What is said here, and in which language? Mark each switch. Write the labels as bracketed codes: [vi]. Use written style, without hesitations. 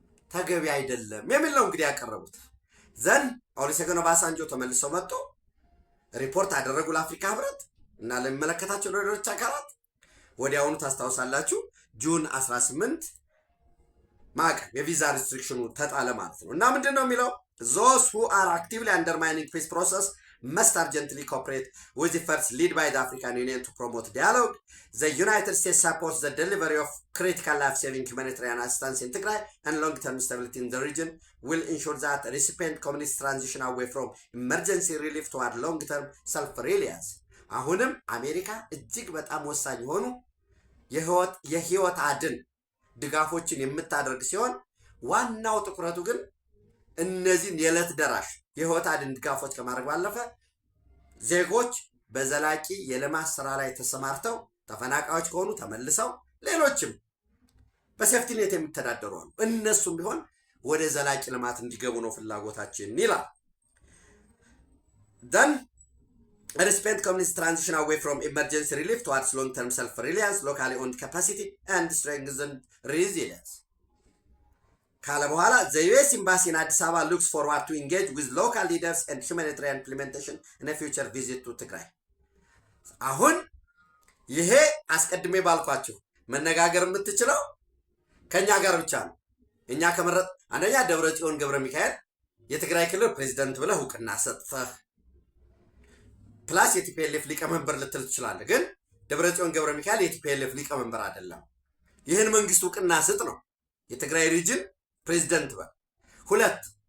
[am] ተገቢ አይደለም የሚል ነው እንግዲህ ያቀረቡት። ዘን ኦሉሴጉን ኦባሳንጆ ተመልሰው መጥቶ ሪፖርት አደረጉ ለአፍሪካ ህብረት እና ለሚመለከታቸው ሌሎች አካላት። ወዲያውኑ ታስታውሳላችሁ ጁን 18 ማዕቀብ የቪዛ ሪስትሪክሽኑ ተጣለ ማለት ነው። እና ምንድን ነው የሚለው [en] those who are actively undermining peace process must urgently cooperate with efforts led by the African Union to promote dialogue. The United States supports the delivery of critical life-saving humanitarian assistance in Tigray and long-term stability in the region will ensure that recipient communities transition away from emergency relief toward long-term self-reliance. [am] አሁንም አሜሪካ እጅግ በጣም ወሳኝ የሆኑ የህይወት አድን ድጋፎችን የምታደርግ ሲሆን ዋናው ትኩረቱ ግን እነዚህን የዕለት ደራሽ የህይወት አድን ድጋፎች ከማድረግ ባለፈ ዜጎች በዘላቂ የልማት ስራ ላይ ተሰማርተው ተፈናቃዮች ከሆኑ ተመልሰው ሌሎችም በሴፍቲኔት የሚተዳደሩ አሉ እነሱም ቢሆን ወደ ዘላቂ ልማት እንዲገቡ ነው ፍላጎታችን ይላል። [en] then respect communities transition away from emergency relief towards long-term self-reliance, locally owned capacity and strengthen resilience. [am] ካለ በኋላ [en] the US embassy in Addis Ababa looks forward to engage with local leaders and humanitarian implementation in a future visit to Tigray. [am] አሁን ይሄ አስቀድሜ ባልኳችሁ መነጋገር የምትችለው ከኛ ጋር ብቻ ነው። እኛ ከመረጥ አንደኛ ደብረጽዮን ገብረ ሚካኤል የትግራይ ክልል ፕሬዝዳንት ብለህ እውቅና ሰጥተህ ፕላስ የቲፒኤልኤፍ ሊቀመንበር ልትል ትችላለህ። ግን ደብረጽዮን ገብረ ሚካኤል የቲፒኤልኤፍ ሊቀመንበር አይደለም። ይህን መንግስት እውቅና ስጥ ነው የትግራይ ሪጅን ፕሬዝዳንት በል። ሁለት